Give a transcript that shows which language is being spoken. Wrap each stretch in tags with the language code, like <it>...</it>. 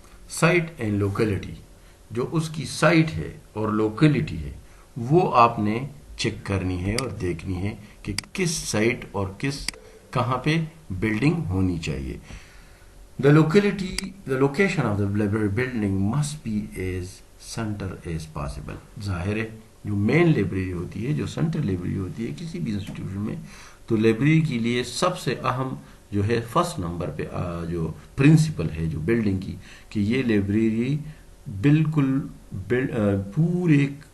<ur>Site and locality, جو اس کی site ہے اور لوکیلٹی ہے وہ آپ نے چیک کرنی ہے اور دیکھنی ہے کہ کس سائٹ اور کہاں پہ بلڈنگ ہونی چاہیے.</ur> <en>The location of the library building must be as center as possible.</en> <ur>ظاہر ہے جو مین لائبریری ہوتی ہے, جو سینٹرل لائبریری ہوتی ہے کسی بھی انسٹیٹیوشن میں, تو لائبریری کے لیے سب سے اہم جو ہے فرسٹ نمبر پہ جو پرنسپل ہے جو بلڈنگ کی, کہ یہ لائبریری بالکل پورے</ur>